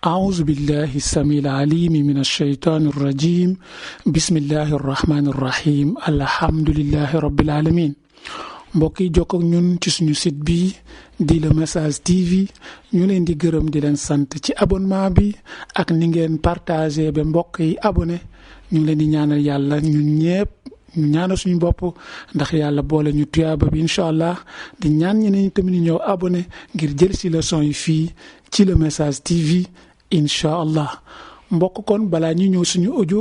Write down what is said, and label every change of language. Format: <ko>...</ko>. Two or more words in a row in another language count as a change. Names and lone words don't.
<ar>أعوذ بالله السميع العليم من الشيطان الرجيم بسم الله الرحمن الرحيم الحمد لله رب العالمين</ar> <wo>mbokk yi jokk ak ñun ci suñu site bi di Le Message TV ñu leen di gërëm di leen sant ci abonnement bi ak ni ngeen partager ba mbokk yi abonné ñu leen di ñaanal yàlla ñun ñepp ñu ñaanal suñu bopp ndax yàlla boole ñu tuyaaba bi inshallah di ñaan ñeneen tamit ñëw abonné ngir jël ci leçon yi fii ci Le Message TV inshallah mbokk kon balaa ñu ñëw suñu</wo>